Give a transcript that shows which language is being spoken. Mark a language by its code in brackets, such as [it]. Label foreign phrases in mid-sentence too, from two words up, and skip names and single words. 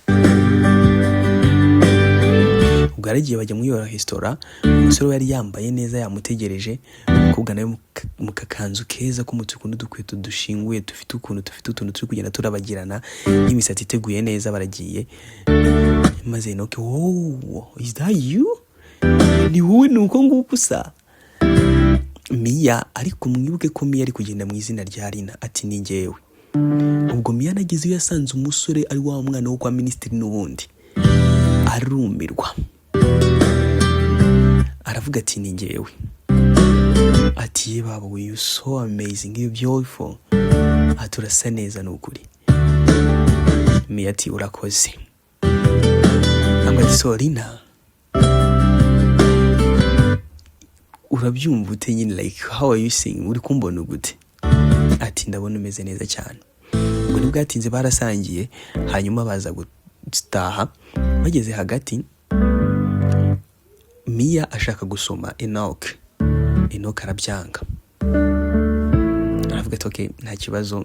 [rw] Ubwo aragiye bajya muri iyo resitora, umusore yari yambaye neza yamutegereje, umukobwa nawe mu kakanzu keza k'umutuku n'udukweto dushinguye dufite utuntu turi kugenda turabagirana, n'imisatsi iteguye neza. Baragiye maze Enoki, [en] oh is that you? [rw] Ni wowe nuko nguko usa? Miya, ariko mwibuke ko Miya ari kugenda mu izina rya Rina, ati ni njyewe. Ubwo Miya nageze iyo yasanze umusore ari wa mwana wo kwa minisitiri n'ubundi, arumirwa, aravuga ati ni njyewe. Ati ye baba, [en] you so amazing, you beautiful, [rw] ati urasa neza n'ukuri. Miya ati urakoze. Ati so Rina, urabyumva ute nyine, [en] like how are you saying, [rw] uri kumbona gute? Ati ndabona umeze neza cyane. Ubwo nibwatinze barasangiye, hanyuma baza gutaha. Bageze hagati, Miya ashaka gusoma Enoki, Enoki arabyanga, aravuga ati okay nta kibazo.